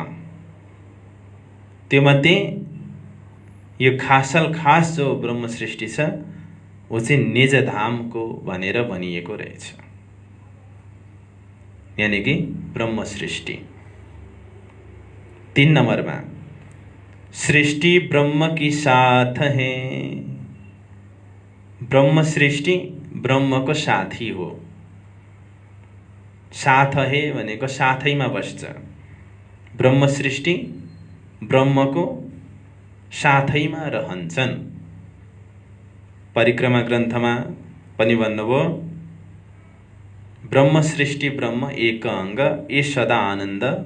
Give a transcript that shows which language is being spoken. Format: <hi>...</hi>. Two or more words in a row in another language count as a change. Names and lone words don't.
<ne>त्यो मध्ये यो खासल खास जो ब्रह्म सृष्टि छ, वो चाहिँ निज धामको भनेर भनिएको रहेछ।</ne> <hi>यानी कि ब्रह्म सृष्टि।</hi> <ne>3 नम्बरमा,</ne> <hi>सृष्टि ब्रह्म की साथ है।</hi> <ne>ब्रह्म सृष्टि ब्रह्मको साथी हो।</ne> <hi>साथ है</hi> <ne>भनेको साथैमा बस्छ। ब्रह्म सृष्टि ब्रह्मको साथैमा रहन्छन्। परिक्रमा ग्रन्थमा पनि भन्नुभयो,</ne> <hi>ब्रह्म सृष्टि ब्रह्म एक अङ्ग ए सदा आनन्द।</hi>